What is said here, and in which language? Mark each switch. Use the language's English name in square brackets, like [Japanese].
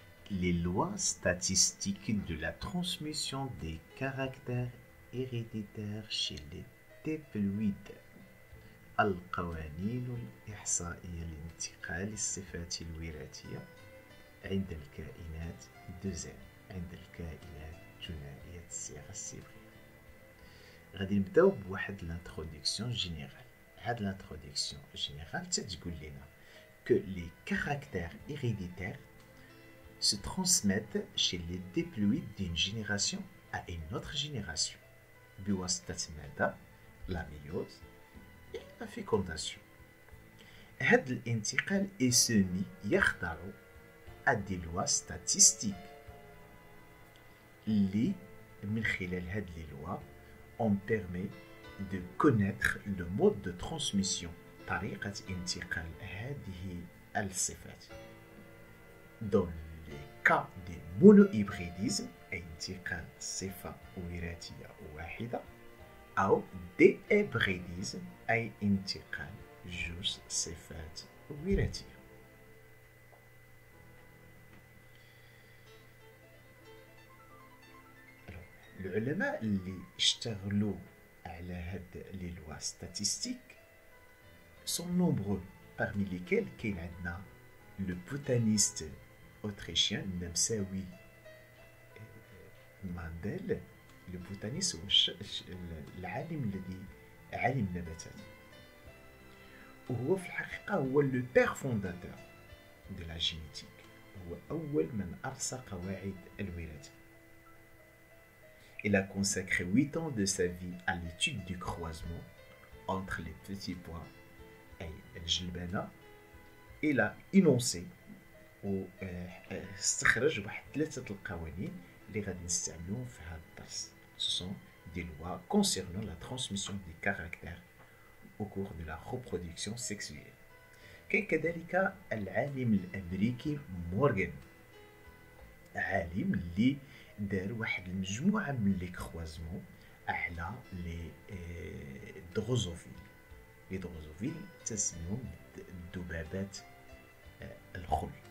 [French] les lois statistiques de la transmission des caractères héréditaires chez les diploïdes. [Arabic] القوانين الإحصائية لانتقال الصفات الوراثية عند الكائنات دوزين عند الكائنات ثنائية الصيغة السيبرية. غادي نبداو بواحد لانترودكسيون جينيرال. هاد لانترودكسيون جينيرال تتقول لنا [French] que les caractères héréditaires se transmettent chez les diploïdes d'une génération à une autre génération [Arabic] بواسطة ماذا؟ [French] la méiose et la fécondation. [Arabic] هاد الانتقال اسمي يخضع [French] à des lois statistiques [Arabic] اللي من خلال هاد [French] les lois on permet de connaître le mode de transmission [Arabic] طريقة انتقال هذه الصفات. [French] Dans les cas de monohybridisme [Arabic] أي انتقال صفة وراثية واحدة أو ديهبريديزم أي انتقال جوج صفات وراثية. العلماء اللي اشتغلوا على هاد لي لوا ستاتيستيك [French] sont nombreux, parmi lesquels [Arabic] كاين عندنا [French] le botaniste autrichien [Arabic] نمساوي مانديل. le botaniste هو العالم الذي علم النباتات، وهو في الحقيقة هو [French] le père fondateur de la génétique، [Arabic] هو أول من أرسى قواعد الوراثة. [French] Il a consacré 8 ans de sa vie à l'étude du croisement entre les petits pois et الجلبانة. Il a énoncé [Arabic] واستخرج واحد 3 القوانين اللي غادي نستعملوهم في هذا الدرس. [French] Ce sont des lois concernant la transmission des caractères au cours de la reproduction sexuelle. [Arabic] كاين كذلك العالم الأمريكي مورغان، عالم اللي دار واحد المجموعة من لي كروازمون على لي دروزوفيل. لي دروزوفيل تسميهم الذبابات الخل.